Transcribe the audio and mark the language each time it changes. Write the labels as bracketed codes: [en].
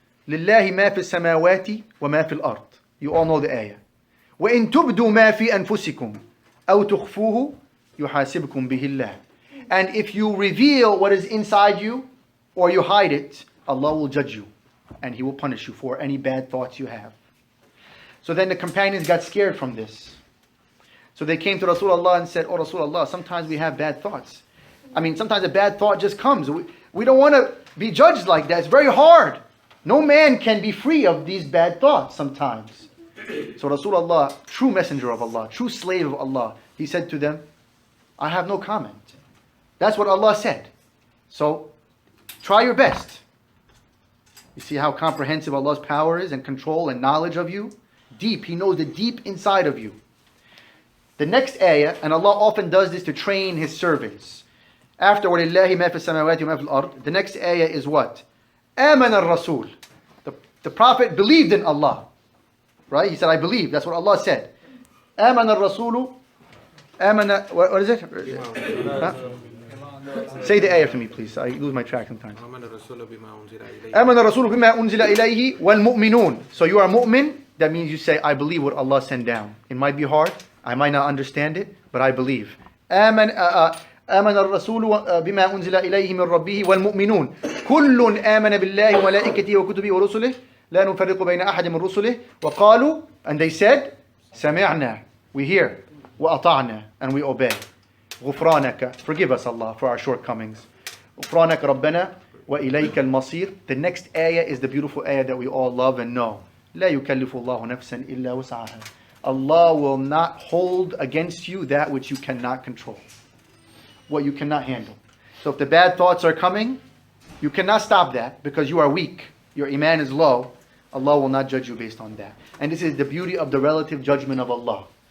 [ar] لله ما في السماوات وما في الأرض. [en] You all know the ayah. [ar] وإن تبدوا ما في أنفسكم أو تخفوه يحاسبكم به الله. [en] And if you reveal what is inside you or you hide it, Allah will judge you and He will punish you for any bad thoughts you have. So then the companions got scared from this. So they came to Rasulullah and said, "Oh Rasulullah, sometimes we have bad thoughts. I mean, sometimes a bad thought just comes. We don't want to be judged like that. It's very hard. No man can be free of these bad thoughts sometimes." So Rasulullah, true messenger of Allah, true slave of Allah, he said to them, "I have no comment. That's what Allah said. So try your best." You see how comprehensive Allah's power is and control and knowledge of you? Deep. He knows the deep inside of you. The next ayah, and Allah often does this to train His servants. After [ar] وَلِلَّهِ مَا فِي السَّمَاوَاتِ وَمَا فِي الْأَرْضِ, [en] the next ayah is what? [ar] آمَنَ الرَّسُولُ. [en] The Prophet believed in Allah. Right? He said, "I believe." That's what Allah said. آمَنَ الرَّسُولُ. آمَنَ, what is it? Huh? Say the ayah to me, please. I lose my track sometimes. [ar] آمَنَ الرَّسُولُ بِمَا أُنزِلَ إِلَيْهِ وَالْمُؤْمِنُونَ. [en] So you are mu'min. That means you say, "I believe what Allah sent down." It might be hard. I might not understand it, but I believe. [ar] آمن الرسول بما أنزل إليه من ربه والمؤمنون كل آمن بالله وملائكته وكتبه ورسله لا نفرق بين أحد من رسله وقالوا, [en] and they said, [ar] سمعنا, [en] we hear, [ar] وأطعنا, [en] and we obey. [ar] غفرانك, [en] forgive us Allah for our shortcomings. [ar] غفرانك ربنا وإليك المصير. [en] The next ayah is the beautiful ayah that we all love and know. [ar] لا يكلف الله نفسا إلا وسعها. [en] Allah will not hold against you that which you cannot control, what you cannot handle. So if the bad thoughts are coming, you cannot stop that because you are weak. Your iman is low. Allah will not judge you based on that. And this is the beauty of the relative judgment of Allah.